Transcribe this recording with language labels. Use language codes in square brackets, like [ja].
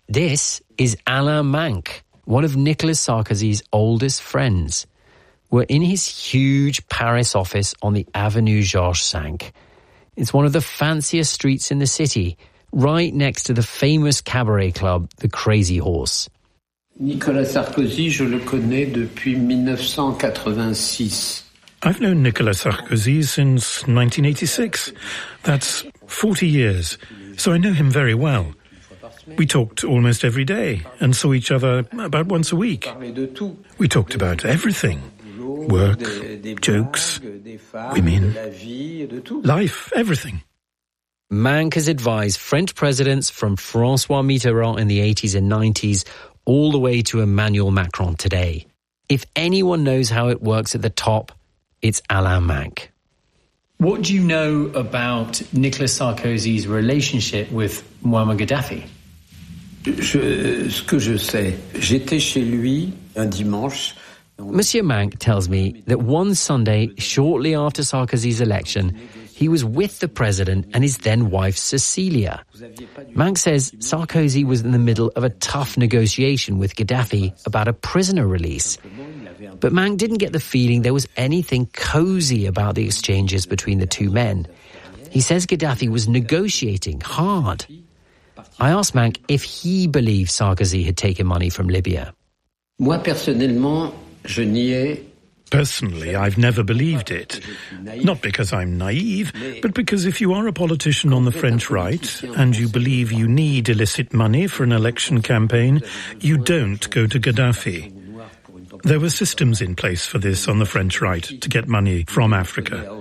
[en] This is Alain Minc, one of Nicolas Sarkozy's oldest friends. We're in his huge Paris office on the Avenue Georges V. It's one of the fanciest streets in the city, right next to the famous cabaret club, the Crazy Horse. [fr] Nicolas Sarkozy, je le connais depuis 1986. [en] I've known Nicolas Sarkozy since 1986. That's 40 years, so I know him very well. We talked almost every day and saw each other about once a week. We talked about everything, work, jokes, women, life, everything. Minc has advised French presidents from François Mitterrand in the 80s and 90s all the way to Emmanuel Macron today. If anyone knows how it works at the top, it's Alain Minc. What do you know about Nicolas Sarkozy's relationship with Muammar Gaddafi? [fr] Ce que je sais, j'étais chez lui un dimanche. [en] Monsieur Minc tells me that one Sunday, shortly after Sarkozy's election, he was with the president and his then-wife, Cecilia. Minc says Sarkozy was in the middle of a tough negotiation with Gaddafi about a prisoner release. But Minc didn't get the feeling there was anything cozy about the exchanges between the two men. He says Gaddafi was negotiating hard. I asked Minc if he believed Sarkozy had taken money from Libya. [fr] Moi, personnellement, je n'y ai [en] Personally, I've never believed it. Not because I'm naive, but because if you are a politician on the French right and you believe you need illicit money for an election campaign, you don't go to Gaddafi. There were systems in place for this on the French right to get money from Africa.